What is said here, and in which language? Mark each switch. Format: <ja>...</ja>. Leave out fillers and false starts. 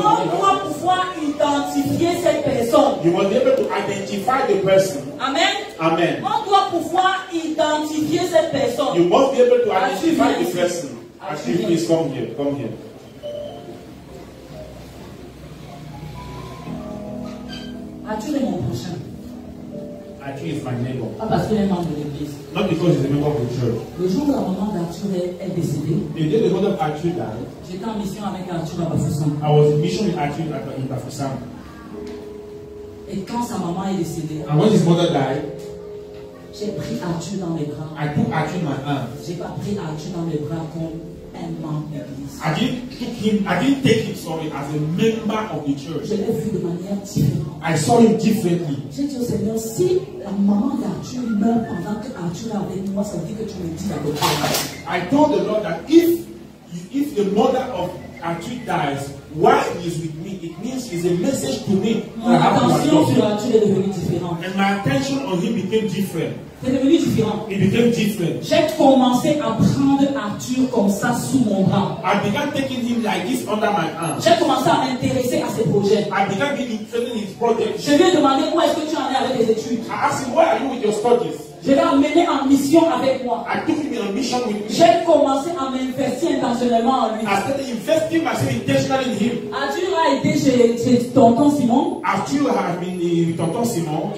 <fr>On doit pouvoir identifier cette personne.</fr> <en>You must be able to identify the person. Amen. Amen.</en> <fr>On doit pouvoir identifier cette personne.</fr> <en>You must be able to identify the person. Actually, please come here. Come here.</en> <fr>Arthur est mon prochain.</fr> <en>Arthur is my neighbor.</en> <fr>Pas parce qu'il est membre de l'église.</fr> <en>Not because he's a member of the church.</en> <fr>Le jour où la maman d'Arthur est décédée,</fr> <en>The day the mother of Arthur died,</en> <fr>j'étais en mission avec Arthur à Bafoussam.</fr> <en>I was in mission with Arthur in Bafoussam.</en> <fr>Et quand sa maman est décédée,</fr> <en>And when his mother died,</en> <fr>j'ai pris Arthur dans mes bras.</fr> <en>I took Arthur in my arms.</en> <fr>J'ai pas pris Arthur dans mes bras comme un membre d'église.</fr> <en>I didn't take him, sorry, as a member of the church.</en> <fr>Je l'ai vu de manière différente.</fr> <en>I saw him differently.</en> <fr>J'ai dit au Seigneur, si la maman d'Arthur meurt pendant que Arthur est avec moi, ça veut dire que tu me dis la vérité.</fr> <en>I told the Lord that if the mother of Arthur dies while he is with me, it means it's a message to me.</en> <fr>Mon attention sur Arthur est devenue différente.</fr> <en>And my attention on him became different.</en> <fr>C'est devenu différent.</fr> <en>It became different.</en> <fr>J'ai commencé à prendre Arthur comme ça sous mon bras.</fr> <en>I began taking him like this under my arm.</en> <fr>J'ai commencé à m'intéresser à ses projets.</fr> <en>I began being interested in his projects.</en> <fr>Je lui ai demandé où est-ce que tu en es avec tes études.</fr> <en>I asked him, where are you with your studies?</en> <fr>Je l'ai emmené en mission avec moi.</fr> <en>I took him on a mission with me.</en> <fr>J'ai commencé à m'investir intentionnellement en lui.</fr> <en>I started investing myself intentionally in him.</en> <fr>Arthur a été chez tonton Simon. Arthur has been with Tonton Simon.</fr>